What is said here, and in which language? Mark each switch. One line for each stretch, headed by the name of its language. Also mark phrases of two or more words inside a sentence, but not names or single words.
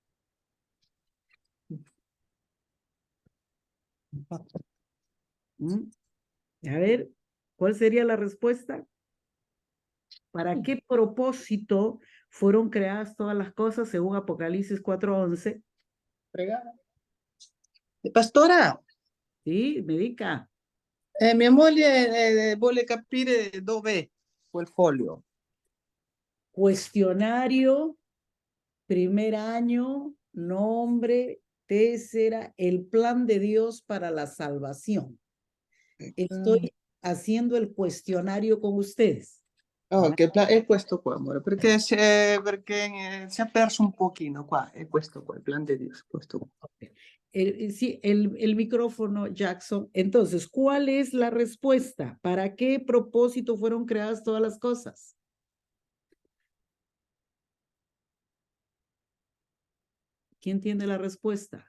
Spanish: ¿Mm? A ver, ¿cuál sería la respuesta? ¿Para qué propósito fueron creadas todas las cosas según Apocalipsis 4:11? Pastora,
Italian: ¿Sí? ¿Me dica? mia moglie vuole capire dov'è quel foglio.
Spanish: Cuestionario, primer año, nombre, tésera, el plan de Dios para la salvación. Estoy haciendo el cuestionario con ustedes.
Italian: Oh, che è questo qua, amore, perché si è perso un pochino qua, è questo qua, il plan di Dio, questo qua.
Spanish: Sí, el micrófono, Jackson. Entonces, ¿cuál es la respuesta? ¿Para qué propósito fueron creadas todas las cosas? ¿Quién tiene la respuesta?